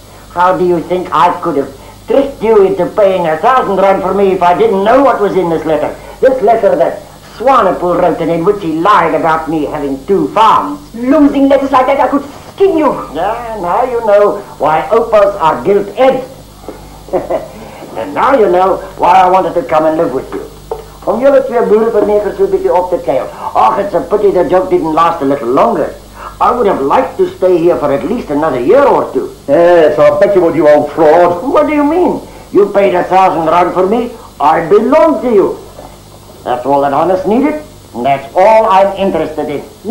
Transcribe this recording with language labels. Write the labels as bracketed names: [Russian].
[English] How do you think I could have tricked you into paying 1,000 rand for me if I didn't know what was in this letter? This letter that Swanepoel wrote and in which he lied about me having 2 farms. Losing letters like that, I could skin you. Yeah, now you know why opas are gilt-edged. And now you know why I wanted to come and live with you. [Afrikaans] Om jullie 2 boerenvernekers so 'n bietjie op te keil. [English] Ach, it's a pity the job didn't last a little longer. I would have liked to stay here for at least another year or 2. Yes, I'll bet you would, you old fraud. What do you mean? You paid 1,000 rand for me. I belong to you. That's all that Hannes needed, and that's all I'm interested in.